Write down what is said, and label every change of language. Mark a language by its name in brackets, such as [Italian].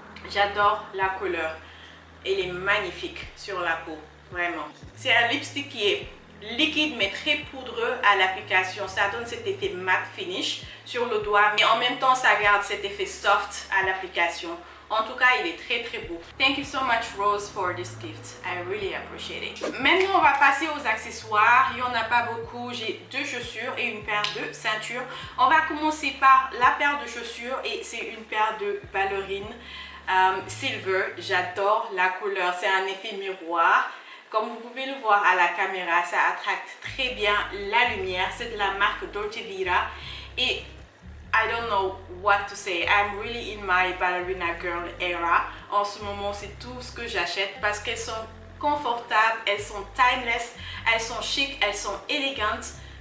[French] J'adore la couleur, elle est magnifique sur la peau, vraiment. C'est un lipstick qui est liquide mais très poudreux à l'application. Ça donne cet effet matte finish sur le doigt mais en même temps ça garde cet effet soft à l'application. En tout cas, il est très beau. [English] Thank you so much Rose for this gift. I really appreciate it. [French] Maintenant, on va passer aux accessoires. Il n'y en a pas beaucoup. J'ai deux chaussures et une paire de ceintures. On va commencer par la paire de chaussures et c'est une paire de ballerines silver. J'adore la couleur. C'est un effet miroir. Comme vous pouvez le voir à la caméra, ça attracte très bien la lumière. C'est de la marque Dolce Vita et [English] I don't know what to say. I'm really in my ballerina girl era. [French] En ce moment, c'est tout ce que j'achète parce qu'elles sont confortables, elles sont timeless, elles sont chic, elles sont élégantes.